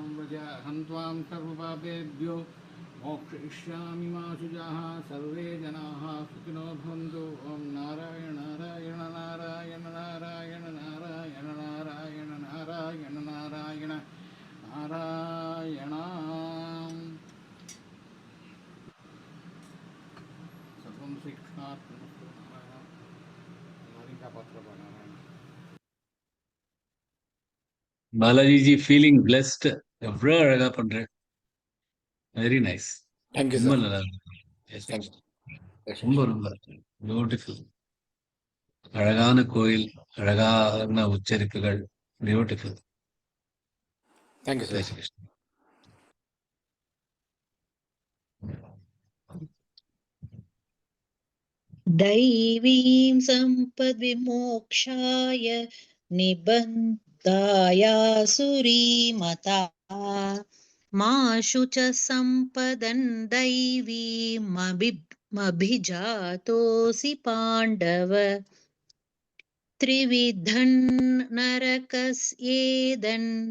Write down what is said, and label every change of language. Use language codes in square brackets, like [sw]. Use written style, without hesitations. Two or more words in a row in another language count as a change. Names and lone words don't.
[sa] व्रज अहं त्वां सर्वपापेभ्यो मोक्षयिष्यामि मा शुजाः सर्वे जनाः सुखिनो भवन्तु ॐ नारायण नारायण नारायण नारायण नारायण नारायण नारायण नारायण नारायण सर्वं श्रीकृष्णार्पणमस्तु नारायण हमारी पत्र नारायण [ta] பாலாஜி ஜி [en] feeling blessed. [ta] எவ்வளோ அழகா பண்ற. [en] very nice. [ta] தேங்க்யூ ரொம்ப சார். நல்லா இருக்கு. [en] Yes, yes. [ta] தேங்க்யூ. ரொம்ப ரொம்ப பியூட்டிஃபுல். அழகான கோயில், அழகான உச்சரிப்புகள். பியூட்டிஃபுல். தேங்க்யூ சார். ஜெய் கிருஷ்ணா. [sa] दैवीं सम्पद्विमोक्षाय निबन्धायासुरीमता माशु च सम्पदन् दैवीमभिजातोऽसि पाण्डव त्रिविधन् नरकस्येदन्